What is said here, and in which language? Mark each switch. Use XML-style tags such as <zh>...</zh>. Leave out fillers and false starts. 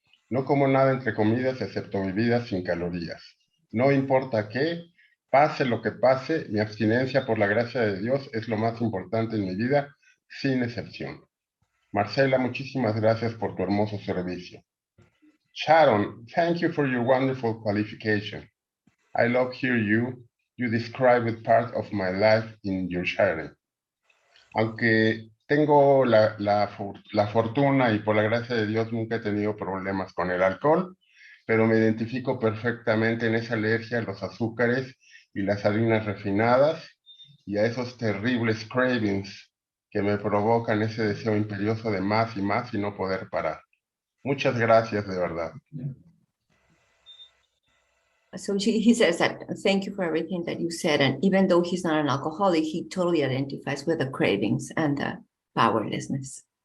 <es>No como nada entre comidas excepto bebidas sin calorías. No importa qué, pase lo que pase, mi abstinencia por la gracia de Dios es lo más importante en mi vida, sin excepción. Marcela, muchísimas gracias por tu hermoso servicio.</es> <en>Sharon, thank you for your wonderful qualification. I love hearing you describe it part of my life in your sharing.</en> <es>Aunque tengo la fortuna y por la gracia de Dios nunca he tenido problemas con el alcohol, pero me identifico perfectamente en esa alergia a los azúcares y las harinas refinadas y a esos terribles cravings que me provocan ese deseo imperioso de más y no poder parar. Muchas gracias, de verdad.</es> <en>So he says that, thank you for everything that you said. And even though he's not an alcoholic, he totally identifies with the cravings and the powerlessness.</en>